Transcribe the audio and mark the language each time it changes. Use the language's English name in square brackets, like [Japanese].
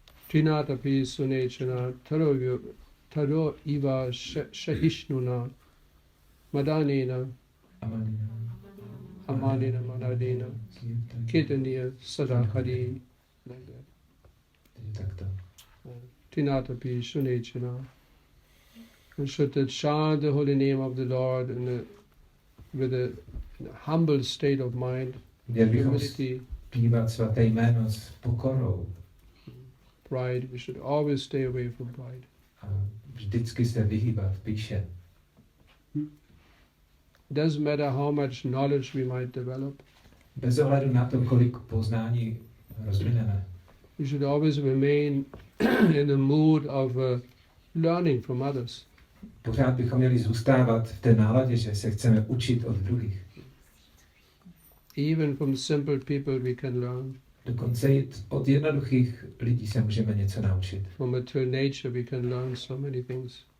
[Sanskrit] Trinatapi sunechana taro iva shahishnuna madanena amanena manadena kirtaniya sada hari. [English] Like that. [Czech] takto. [Sanskrit] Tinatapi Sunechana. [English] And should chant the holy name of the Lord with a humble state of mind, [Czech] Měli bychom [English] humility, [Czech] zpívat svaté jméno s pokorou [English] pride. We should always stay away from pride. [Czech] a vždycky se vyhýbat píše. [English] Doesn't matter how much knowledge we might develop. [Czech] Bez ohledu na to, kolik poznání rozvineme. [English] We should always remain in a mood of learning from others. [Czech] Pořád bychom měli zůstávat v té náladě, že se chceme učit od druhých. [English] Even from simple people we can learn. [Czech] Dokonce i od jednoduchých lidí se můžeme něco naučit. [English] From material nature we can learn so many things.